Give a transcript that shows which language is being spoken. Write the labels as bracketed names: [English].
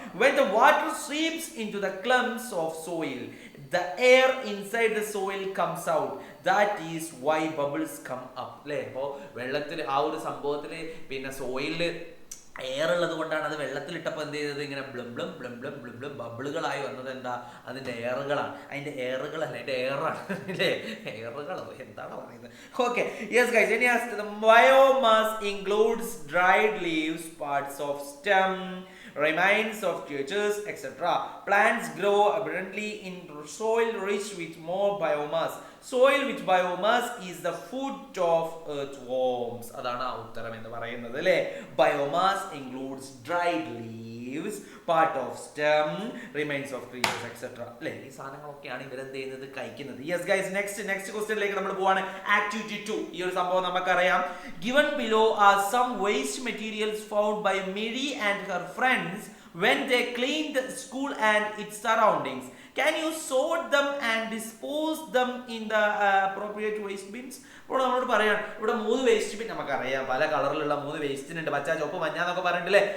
[English] When the water seeps into the clumps of soil, the air inside the soil comes out. That is why bubbles come up. [Malayalam] അല്ലേ? അപ്പോൾ വെള്ളത്തിൽ ആ ഒരു സംഭവത്തിൽ പിന്നെ സോയിലിൽ air ഉള്ളത് കൊണ്ടാണ് അത് വെള്ളത്തിലിട്ടപ്പോൾ എന്ത് ചെയ്തത്, ഇങ്ങനെ ബ്ലം ബബിളുകളായി വന്നത്. എന്താ? അതിന്റെ എയറുകളാണ്. അതിന്റെ എയറുകളല്ല, അതിന്റെ എയറാണ് അല്ലേ? എയറുകളോ എന്താണ് പറയുന്നത്? [English] Okay, yes guys, ഇനി biomass includes dried leaves, parts of stem, remains of creatures, etc. Plants grow abundantly in soil rich with more biomass. Soil with biomass is the food of earthworms. [Malayalam] അതാണ് ആ ഉത്തരം എന്ന് പറയുന്നത് അല്ലേ? [English] Biomass includes dried leaves, part of stem, remains of creatures, etc. [Malayalam] അല്ലേ? ഈ സാധനങ്ങളൊക്കെയാണ് ഇവരെന്ത് ചെയ്യുന്നത്, കഴിക്കുന്നത്. യെസ് ഗൈസ്, നെക്സ്റ്റ് ക്വസ്റ്റ്യനിലേക്ക് നമ്മൾ പോവാണ്. ആക്ടിവിറ്റി 2. ഈ ഒരു സംഭവം നമുക്കറിയാം. [English] Given below are some waste materials found by Mary and her friends when they cleaned the school and its surroundings. Can you sort them and dispose them in the appropriate waste bins? [Malayalam] ഇപ്പോൾ നമ്മളോട് പറയാണ്, ഇവിടെ 3 waste bin നമുക്കറിയാം. പല കളറിലുള്ള 3 വേസ്റ്റിനുണ്ട്. പച്ച, ചുവപ്പ്, മഞ്ഞ എന്നൊക്കെ പറഞ്ഞിട്ടില്ലേ?